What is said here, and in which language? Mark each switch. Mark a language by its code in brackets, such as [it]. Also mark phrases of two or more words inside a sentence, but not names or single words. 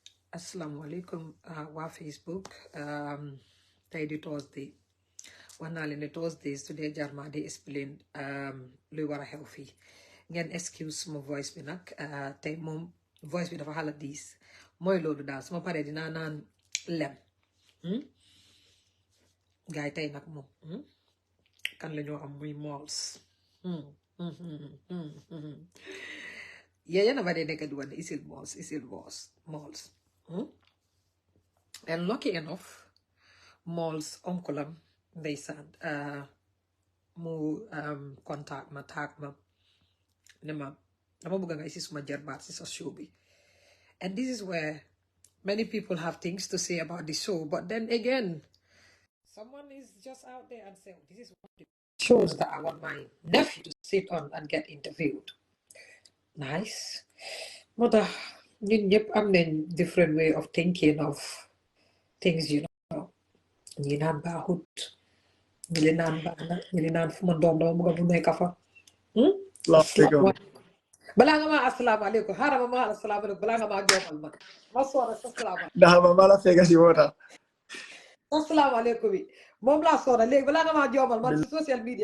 [wo] Assalamualaikum wa Facebook tey di Thursday wax naa leen ne Thursday su dee jar ma di explain luy war a xew fii ngeen excuse ma voice bi nag tey moom voice bi dafa xala diis mooy loolu daal su ma paree dinaa naan lem gaay tey nag moom kan la ñoo am muy Molze yéen a ba dee nekk di wane isil Molze [en] and lucky enough [wo] Molze oncle am ndeysaan mu contact ma taag ma ne ma dama bëgg nga isi suma jarbaat si sa show bi, [en] and this is where many people have things to say about the show, but then again someone is just out there and say, this is one of the shows that I want my nephew to sit on and get interviewed. Nice. [wo] moo tax ñun ñëpp am nañ [en] different way of thinking of things, you know. [wo] ñi naan baaxut, ñi li naan baax na, ñi li naan fu ma doom dama bëgg bu nekk fa. balaa nga maa asalaamaaleykum xaaral ma asalaamaaleykum balaa nga maa joomal ma soora sa salaamaaleykum. ndax ma mala fega si wota asalaamaaleykum bi moom laa soora léegi balaa nga maa joomal ma ci [en] social media